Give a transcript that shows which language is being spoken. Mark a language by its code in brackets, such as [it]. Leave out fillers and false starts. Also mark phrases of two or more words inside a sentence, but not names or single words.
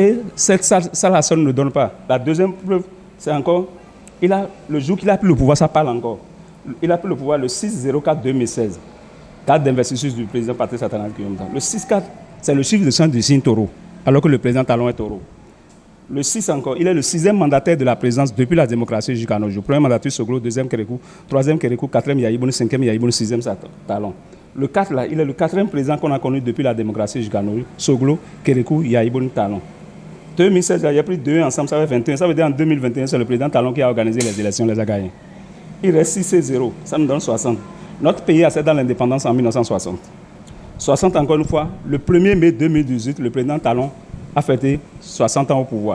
[fr] Et ça la seule ne donne pas. La deuxième preuve, c'est encore, le jour qu'il a pris le pouvoir, ça parle encore. Il a pris le pouvoir le 6-04-2016. Date d'investiture du président Patrice Talon Kyomta. Le 6-4, c'est le chiffre de sang du signe taureau, alors que le président Talon est taureau. Le 6 encore, il est le 6e mandataire de la présidence depuis la démocratie jusqu'à nos jours. Premier mandataire Soglo, 2e Kérékou, 3e Kérékou, 4e Yahibouni, 5e Yahibouni, 6e Talon. Le 4 là, il est le 4e président qu'on a connu depuis la démocratie jusqu'à nos jours. Soglo, Kérékou, Yahibouni, Talon. 2016, il y a pris 2 ensemble, ça fait 21. Ça veut dire en 2021, c'est le président Talon qui a organisé les élections, les a gagnés. Il reste 6-0, ça nous donne 60. Notre pays a cédé dans l'indépendance en 1960. 60 encore une fois, le 1er mai 2018, le président Talon a fêté 60 ans au pouvoir.